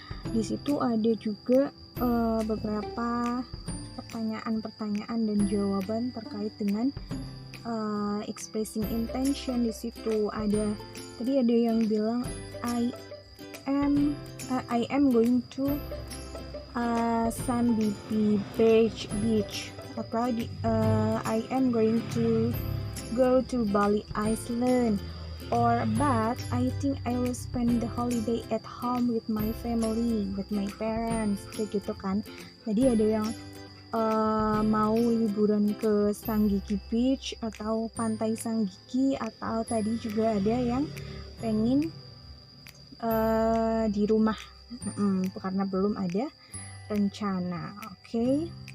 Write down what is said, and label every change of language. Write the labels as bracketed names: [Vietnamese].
[Indonesian] Di situ ada juga beberapa pertanyaan-pertanyaan dan jawaban terkait dengan expressing intention. Di situ tadi ada yang bilang [English] I am going to Sandippi Beach, atau I am going to go to Bali Island, or but I think I will spend the holiday at home with my family, with my parents, [Indonesian] kayak gitu kan. Jadi ada yang mau liburan ke Sanggigi Beach atau pantai Sanggigi, atau tadi juga ada yang pengen di rumah karena belum ada rencana. Oke.